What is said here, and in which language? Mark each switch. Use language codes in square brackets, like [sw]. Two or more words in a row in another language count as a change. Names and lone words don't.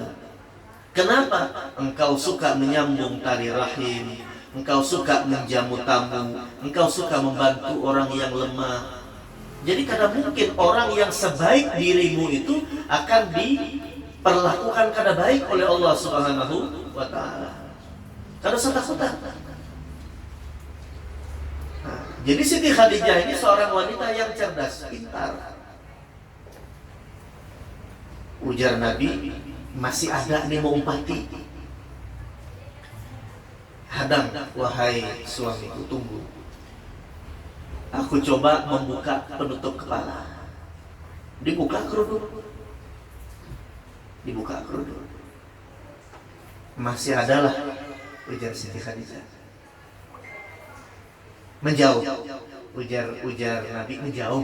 [id] Kenapa? Engkau suka menyambung tali rahim, engkau suka menjamu tamu, engkau suka membantu orang yang lemah. Jadi kada mungkin orang yang sebaik dirimu itu akan diperlakukan kada baik oleh [ar] الله سبحانه وتعالى. [bjn] Kada usah takutan. [id] Jadi Siti Khadijah ini seorang wanita yang cerdas, pintar. [bjn] Ujar Nabi, masih ada nih mau umpati. Hadang, [id] wahai suamiku, tunggu. Aku coba membuka penutup kepala. Dibuka kerudung. Dibuka kerudung. Masih adalah, ujar Siti Khadijah. Menjauh, ujar Nabi, menjauh.